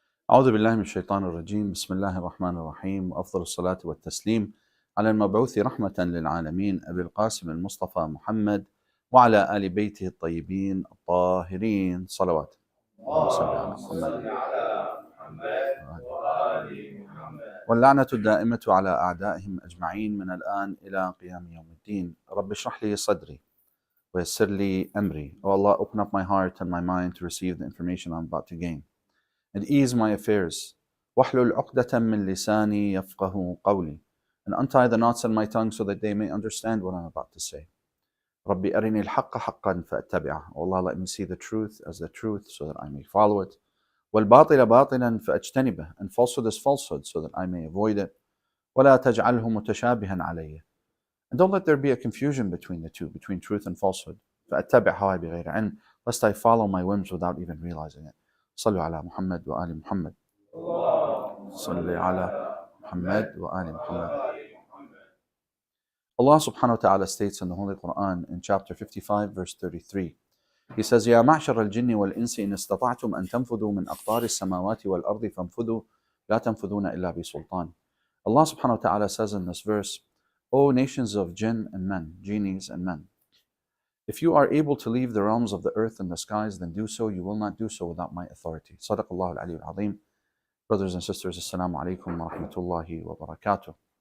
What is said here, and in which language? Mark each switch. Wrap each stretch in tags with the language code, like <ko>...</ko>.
<ar>أعوذ بالله من الشيطان الرجيم. بسم الله الرحمن الرحيم، وأفضل الصلاة والتسليم على المبعوث رحمة للعالمين أبي القاسم المصطفى محمد وعلى آل بيته الطيبين الطاهرين صلوات. اللهم صل على محمد وآل محمد واللعنة الدائمة على أعدائهم أجمعين من الآن إلى قيام يوم الدين. رب اشرح لي صدري ويسر لي أمري.</ar> <en>Oh Allah, open up my heart and my mind to receive the information I'm about to gain, and ease my affairs.</en> <ar>وَاحْلُلْ عُقْدَةً مِّن لِسَانِي يَفْقَهُ قَوْلِي,</ar> <en>and untie the knots in my tongue so that they may understand what I'm about to say.</en> <ar>رَبِّ أَرِنِي الْحَقَّ حَقًّا فَأَتَّبِعَهُ.</ar> <en>Oh Allah, let me see the truth as the truth so that I may follow it.</en> <ar>وَالْبَاطِلَ بَاطِلًا فَأَجْتَنِبَهُ,</ar> <en>and falsehood is falsehood so that I may avoid it.</en> <ar>وَلَا تَجْعَلْهُ مُتَشَابِهًا عَلَيَّ,</ar> <en>and don't let there be a confusion between the two, between truth and falsehood.</en> <ar>فَأَتَّبِعْ هَوَايَ بِغَيْرِ عِلْمٍ,</ar> <en>lest I follow my whims without even realizing it.</en> <ar>صلوا على محمد وآل محمد. صلوا على محمد وآل محمد.</ar> <en>Allah subhanahu wa ta'ala states in the Holy Quran in chapter 55 verse 33. He says,</en> <ar>يا معشر الجن والإنس إن استطعتم أن تنفذوا من أقطار السماوات والأرض فانفذوا لا تنفذون إلا بسلطان.</ar> <en>Allah subhanahu wa ta'ala says in this verse, O nations of jinn and men, genies and men, if you are able to leave the realms of the earth and the skies, then do so. You will not do so without my authority.</en> <ar>Sadaqallahu al-Aliyyul Azim.</ar> <en>Brothers and sisters,</en> <ar>Assalamu alaikum wa rahmatullahi wa barakatuh.</ar>